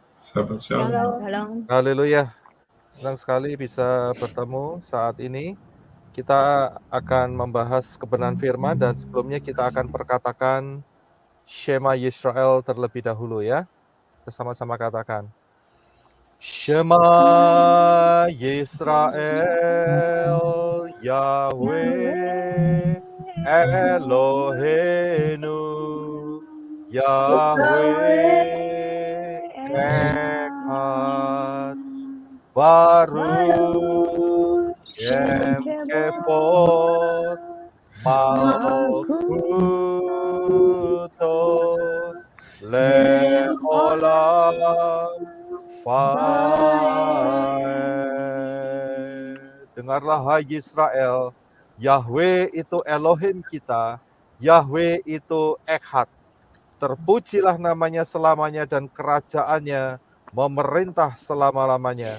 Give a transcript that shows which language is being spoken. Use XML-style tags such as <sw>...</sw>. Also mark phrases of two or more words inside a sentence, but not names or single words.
<id>Sahabat Shalom. Shalom. Haleluya. Senang sekali bisa bertemu saat ini. Kita akan membahas kebenaran firman dan sebelumnya kita akan perkatakan Shema Yisrael terlebih dahulu ya. Bersama-sama katakan.</id> <he>שמע ישראל יהוה אלוהינו יהוה אחד ברוך שם כבוד מלכותו לעולם</he> <id>Dengarlah hai Israel, Yahweh itu Elohim kita, Yahweh itu Echad. Terpujilah namanya selamanya dan kerajaannya memerintah selama-lamanya.</id>